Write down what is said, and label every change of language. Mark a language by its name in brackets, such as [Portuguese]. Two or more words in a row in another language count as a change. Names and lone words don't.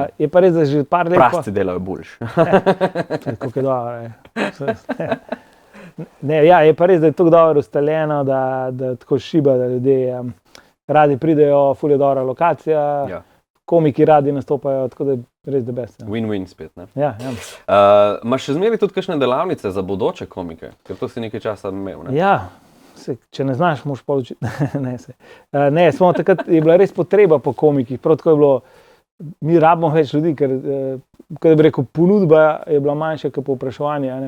[Slovenian] Je pa res, da že par let... Prasci delajo boljš. Kako je dobro. Ne, ja, je pa res, da je tako dobro ustaljeno, da tako šiba, da ljudje radi pridejo, ful je dobra lokacija, Ja. komiki radi nastopajo, tako da je res [English] the best. [Slovenian] Win-win spet, ne? Ja. Imaš še zmeraj tudi kakšne delavnice za bodoče komike? Ker to si nekaj časa imel, ne? Ja. Če ne znaš, moraš pa učiti. Ne, smo takrat je bila res potreba po komikih. Prav tako je bilo, mi rabimo več ljudi, ker bi rekel, ponudba je bila manjša kot povpraševanje.